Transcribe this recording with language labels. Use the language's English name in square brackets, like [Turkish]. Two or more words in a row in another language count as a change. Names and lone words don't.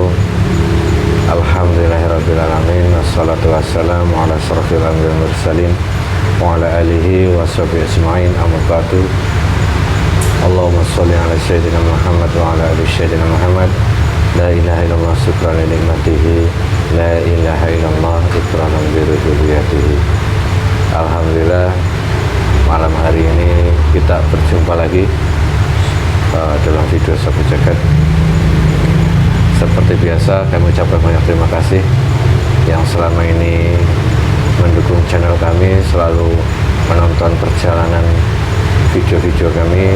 [Arabic] الحمد لله رب العالمين والصلاة والسلام على أشرف الأنبياء والمرسلين وعلى آله وصحبه أجمعين. أما بعد. اللهم صل على سيدنا محمد وعلى آل سيدنا محمد. لا إله إلا الله شكرا لنعمته. لا إله إلا الله إكراما لربوبيته. [Indonesian] Alhamdulillah, malam hari ini kita berjumpa lagi dalam video Sahabat Jagat. Seperti biasa, kami ucapkan banyak terima kasih yang selama ini mendukung channel kami, selalu menonton perjalanan video-video kami.